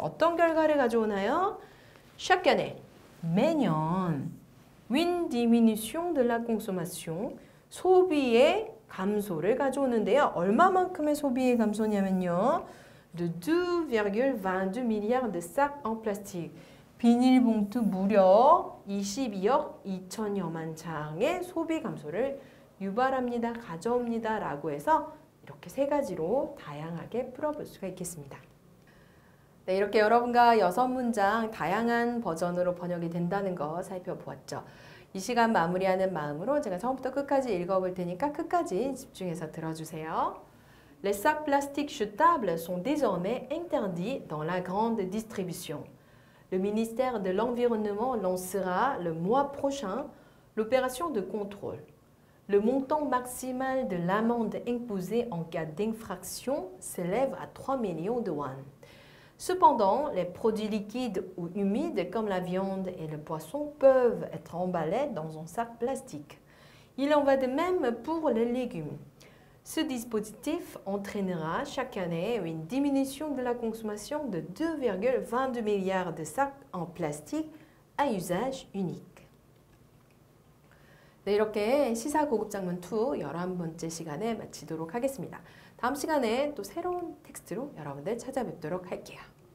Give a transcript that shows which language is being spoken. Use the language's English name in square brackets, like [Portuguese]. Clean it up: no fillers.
[Korean] 어떤 결과를 가져오나요? [French] chaque année, [Korean] 매년 [French] une diminution de la consommation, [Korean] 소비의 감소를 가져오는데요. 얼마만큼의 소비의 감소냐면요. [French] de 2,22 milliards de sacs en plastique. [Korean] 비닐봉투 무려 22억 2천여만 장의 소비 감소를 유발합니다. 가져옵니다. 라고 해서 이렇게 세 가지로 다양하게 풀어볼 수가 있겠습니다. 네, 이렇게 여러분과 6문장 다양한 버전으로 번역이 된다는 거 살펴보았죠. 이 시간 마무리하는 마음으로 제가 처음부터 끝까지 읽어볼 테니까 끝까지 집중해서 들어주세요. [French] Les sacs plastiques jetables sont désormais interdits dans la grande distribution. Le ministère de l'Environnement lancera le mois prochain l'opération de contrôle. Le montant maximal de l'amende imposée en cas d'infraction s'élève à 3 millions de won. Cependant, les produits liquides ou humides comme la viande et le poisson peuvent être emballés dans un sac plastique. Il en va de même pour les légumes. Ce dispositif entraînera chaque année une diminution de la consommation de 2,22 milliards de sacs en plastique à usage unique. [Korean] 네, 이렇게 시사 고급 장문 2 11번째 시간에 마치도록 하겠습니다. 다음 시간에 또 새로운 텍스트로 여러분들 찾아뵙도록 할게요.